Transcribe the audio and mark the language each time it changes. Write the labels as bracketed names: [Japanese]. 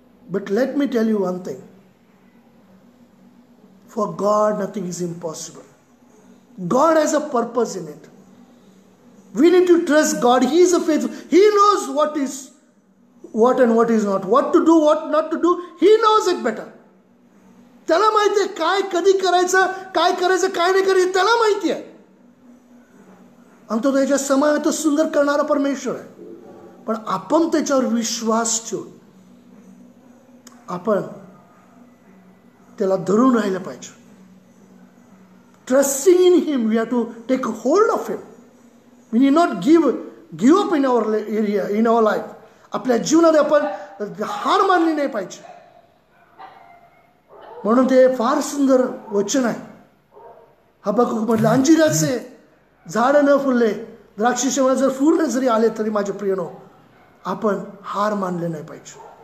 [English] But let me tell you one thing. For God, nothing is impossible. God has a purpose in it. We need to trust God. He is a faithful. He knows what is what and what is not. What to do, what not to do. He knows it better. [Marathi] त्याला माहिती आहे काय कधी करायचं, काय करायचं, काय नाही करायचं, त्याला माहिती आहे. आणि तो त्याच्या समावेत सुंदर करणारा परमेश्वर आहे. पण आपण त्याच्यावर विश्वास ठेवून आपण त्याला धरून राहिलं पाहिजे. [English] Trusting in him, we have to take hold of him. We need not give up in our life. [Marathi] आपल्या जीवनात आपण हार मानली नाही पाहिजे. म्हणून ते फार सुंदर वचन आहे. हबक्कूक म्हटलं, अंजिराचे झाड न फुलले, द्राक्षाच्या वनात जर फूल जरी आले तरी माझे प्रियनो, आपण हार मानले नाही पाहिजे.